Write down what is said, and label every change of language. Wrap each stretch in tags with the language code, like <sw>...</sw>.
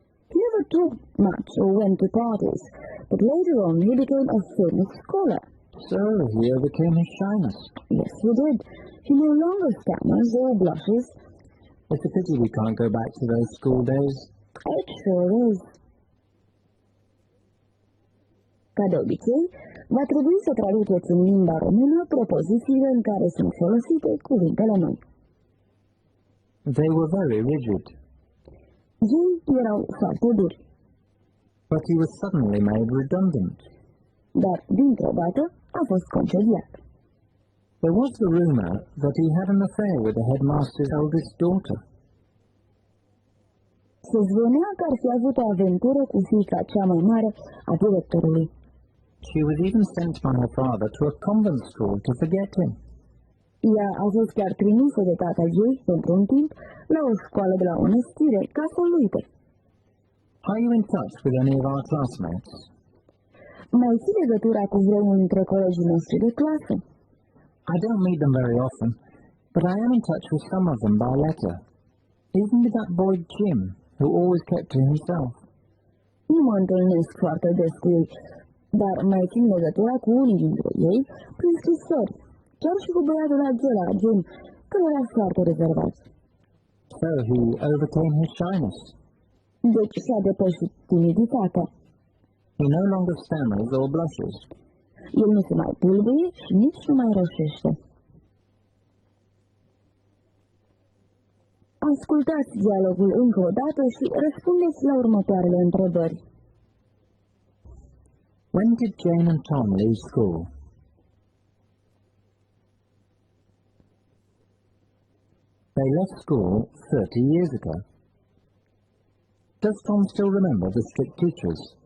<en>He never talked much or went to parties, but later on he became a famous scholar. So, he overcame his shyness. Yes, he did. He no longer stammers or blushes. It's a pity we can't go back to those school days. It sure is.</en> <ro>Ca de obicei, va trebui să traduceți în limba română propozițiile în care sunt folosite cuvintele noi.</ro> <en>They were very rigid.</en> <ro>Ei erau foarte duri,</ro> <en>But he was suddenly made redundant.</en> <ro>dar dintr-o dată a fost concediat.</ro> <en>There was the rumour that he had an affair with the headmaster's eldest daughter.</en> <ro>Se zvonea că ar fi avut o aventură cu fiica cea mai mare a directorului.</ro> <en>She was even sent by her father to a convent school to forget him.</en> <ro>Ea a fost chiar trimisă de tatăl ei, pentru un timp, la o școală de la mănăstire, ca să-l uite.</ro> <en>Are you in touch with any of our classmates?</en> <ro>Mai ții legătura cu vreunul dintre colegii noștri de clasă?</ro> <en>I don't meet them very often, but I am in touch with some of them by letter. Even with that boy Jim, who always kept to himself.</en> <ro>Nu mă întâlnesc foarte des cu ei, dar mai țin legătura cu unii dintre ei prin scrisori, chiar și cu băiatul acela, Jim, care era foarte rezervat.</ro> <en>So he overcame his shyness.</en> <ro>Deci și-a depășit timiditatea.</ro> <en>He no longer stammers or blushes.</en> <ro>El nu se mai pulbuie și nici nu mai roșește. Ascultați dialogul încă o dată și răspundeți la următoarele întrebări.</ro> <en>When did Jane and Tom leave school? They left school 30 years ago. Does Tom still remember the strict teachers?</en>